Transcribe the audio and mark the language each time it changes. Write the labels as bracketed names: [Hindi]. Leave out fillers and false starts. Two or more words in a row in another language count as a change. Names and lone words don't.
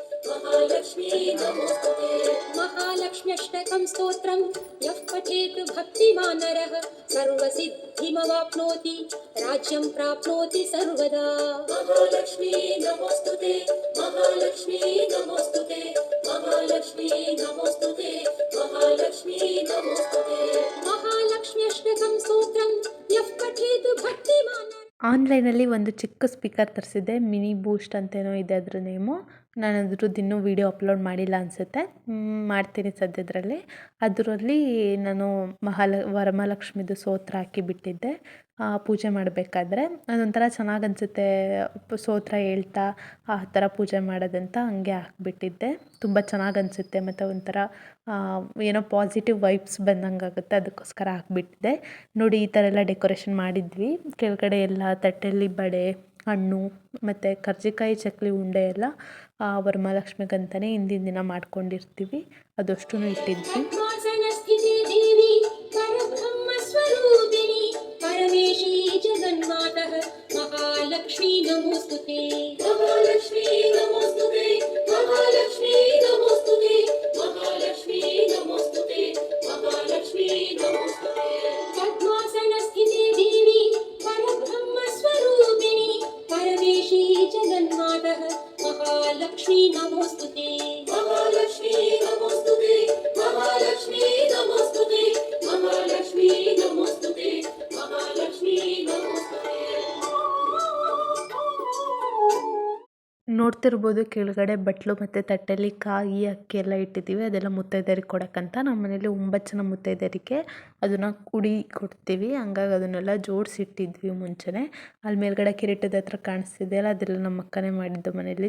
[Sanskrit] महालक्ष्मी नमोस्तुते महालक्ष्म्यष्टकं स्तोत्रं यः पठेत् भक्तिमान् नरः सर्वसिद्धिमवाप्नोति राज्यं प्राप्नोति सर्वदा महालक्ष्मी नमोस्तुते महालक्ष्मी नमोस्तुते महालक्ष्मी नमोस्तुते महालक्ष्मी नमोस्तुते महालक्ष्म्यष्टकं स्तोत्रं यः पठेत् भक्तिमान् [Kannada] ಆನ್ಲೈನಲ್ಲಿ ಒಂದು ಚಿಕ್ಕ ಸ್ಪೀಕರ್ ತರಿಸಿದ್ದೆ, ಮಿನಿ ಬೂಸ್ಟ್ ಅಂತೇನೋ ಇದೆ ಅದ್ರ ನೇಮು. ನಾನು ಅದ್ರದ್ದು ಇನ್ನೂ [English] video upload [Kannada] ಮಾಡಿಲ್ಲ ಅನಿಸುತ್ತೆ, ಮಾಡ್ತೀನಿ ಸದ್ಯದರಲ್ಲಿ. ಅದರಲ್ಲಿ ನಾನು ವರಮಹಾಲಕ್ಷ್ಮಿದು ಸ್ತೋತ್ರ ಹಾಕಿ ಬಿಟ್ಟಿದ್ದೆ ಪೂಜೆ ಮಾಡಬೇಕಾದ್ರೆ. ಅದೊಂಥರ ಚೆನ್ನಾಗಿ ಅನಿಸುತ್ತೆ ಸ್ತೋತ್ರ ಹೇಳ್ತಾ ಆ ಥರ ಪೂಜೆ ಮಾಡೋದಂತ, ಹಂಗೆ ಹಾಕ್ಬಿಟ್ಟಿದ್ದೆ. ತುಂಬ ಚೆನ್ನಾಗಿ ಅನಿಸುತ್ತೆ ಮತ್ತು ಒಂಥರ ಏನೋ [English] positive vibes [Kannada] ಬಂದಂಗೆ ಆಗುತ್ತೆ, ಅದಕ್ಕೋಸ್ಕರ ಹಾಕ್ಬಿಟ್ಟಿದ್ದೆ. ನೋಡಿ ಈ ಥರ ಎಲ್ಲ ಡೆಕೋರೇಷನ್ ಮಾಡಿದ್ವಿ. ಕೆಳಗಡೆ ಎಲ್ಲ ತಟ್ಟೆಯಲ್ಲಿ ಬಳೆ, ಹಣ್ಣು ಮತ್ತು ಕರ್ಜಿಕಾಯಿ, ಚಕ್ಲಿ, ಉಂಡೆ ಎಲ್ಲ ವರಮಹಾಲಕ್ಷ್ಮಿಗಂತಲೇ ಹಿಂದಿನ ದಿನ ಮಾಡ್ಕೊಂಡಿರ್ತೀವಿ, ಅದಷ್ಟೂ ಇಟ್ಟಿದ್ವಿ. [Sanskrit] महालक्ष्मी नमोस्तुते महालक्ष्मी नमोस्तुते महालक्ष्मी नमोस्तुते महालक्ष्मी नमोस्तुते महालक्ष्मी नमोस्तुते पद्मासनस्थिते देवी परब्रह्मस्वरूपिणी परमेशी जगन्मातः महालक्ष्मी नमोस्तुते महालक्ष्मी नमोस्तुते महालक्ष्मी नमोस्तुते महालक्ष्मी नमोस्तुते महालक्ष्मी नमोस्तुते [Kannada] ನೋಡ್ತಿರ್ಬೋದು ಕೆಳಗಡೆ ಬಟ್ಲು ಮತ್ತು ತಟ್ಟೆಯಲ್ಲಿ ಕಾಯಿ, ಅಕ್ಕಿ ಎಲ್ಲ ಇಟ್ಟಿದ್ದೀವಿ. ಅದೆಲ್ಲ ಮುತ್ತೈದೆಯರಿಗೆ ಕೊಡೋಕ್ಕಂತ. ನಮ್ಮ ಮನೇಲಿ 9 ಜನ ಮುತ್ತೈದೆಯರಿಗೆ ಅದನ್ನು ಉಡಿ ಕೊಡ್ತೀವಿ, ಹಂಗಾಗಿ ಅದನ್ನೆಲ್ಲ ಜೋಡಿಸಿಟ್ಟಿದ್ವಿ ಮುಂಚೆನೇ. ಅಲ್ಲಿ ಮೇಲ್ಗಡೆ ಕಿರೀಟದ ಹತ್ರ ಕಾಣಿಸ್ತಿದೆಯಲ್ಲ, ಅದೆಲ್ಲ ನಮ್ಮ ಅಕ್ಕನೇ ಮಾಡಿದ್ದು ಮನೇಲಿ.